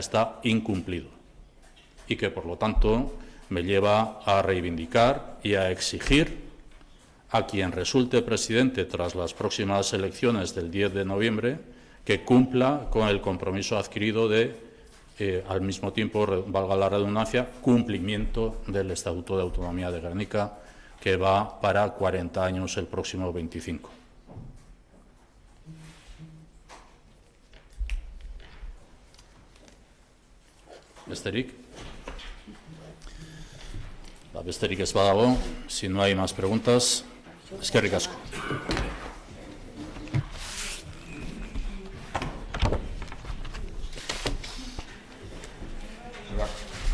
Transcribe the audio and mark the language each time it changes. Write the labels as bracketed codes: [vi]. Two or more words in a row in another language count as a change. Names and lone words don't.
[es] está incumplido y que, por lo tanto, me lleva a reivindicar y a exigir a quien resulte presidente tras las próximas elecciones del 10 de noviembre que cumpla con el compromiso adquirido de, al mismo tiempo, valga la redundancia, cumplimiento del Estatuto de Autonomía de Gernika, que va para 40 años el próximo 25. [eu] Besterik? Besterik ez badago, [es] si no hay más preguntas, [eu] eskerrik asko. [es] Gracias.